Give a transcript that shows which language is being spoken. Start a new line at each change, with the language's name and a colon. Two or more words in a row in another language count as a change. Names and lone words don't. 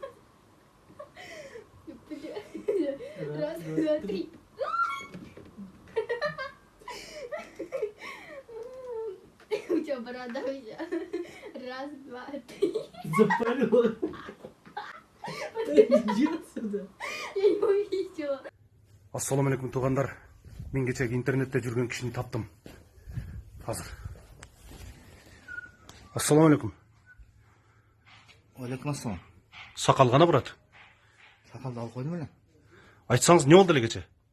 Russian: Раз, два, три. У тебя борода вся. Раз, два, три. Запалил. Иди отсюда. Я не увидела.
Arabic: السلام عليكم
Kyrgyz: туугандар. Мен кечеги интернетте жүргөн кишини таптым.
Arabic: Азыр. السلام عليكم. عليكم السلام.
Kyrgyz: Сакал гана брат. Сакалды алып койдум эле. Айтсаңыз, не болду эле кече?